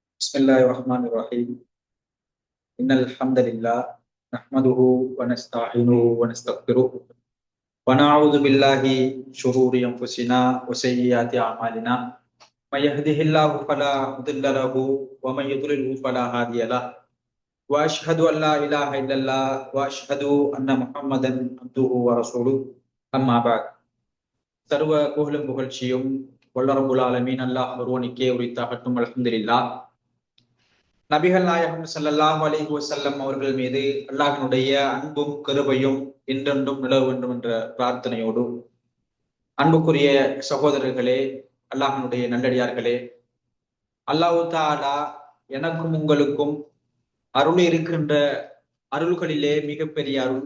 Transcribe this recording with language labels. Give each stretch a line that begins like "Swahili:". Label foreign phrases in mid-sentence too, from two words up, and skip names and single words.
Arabic: بسم الله الرحمن الرحيم إن الحمد لله نحمده ونستعينه ونستغفره ونعوذ بالله من شرور أنفسنا وسيئات أعمالنا من يهده الله فلا مضل له ومن يضلله فلا هادي له وأشهد أن لا إله إلا الله وأشهد أن محمدا عبده ورسوله أما بعد
Tamil: சர்வ புகழும் புகழ்ச்சியும்
Arabic: رب العالمين
Tamil: அல்லாஹ் ஒருவனுக்கே உரித்தாகட்டும்.
Arabic: அல்ஹம்துலில்லாஹ்.
Tamil: நபிகள் நாயகம்
Arabic: صلى الله عليه وسلم
Tamil: அவர்கள் மீது அல்லாஹ்வினுடைய அன்பும் கருபையும் என்றென்றும் நிலவ வேண்டும் என்ற பிரார்த்தனையோடு, அன்புக்குரிய சகோதரர்களே, அல்லாஹ்வினுடைய நல்லடியார்களே,
Arabic: الله تعالى
Tamil: எனக்கும் உங்களுக்கும் அருள் இருக்கின்ற அருள்களிலே மிகப்பெரிய அருள்.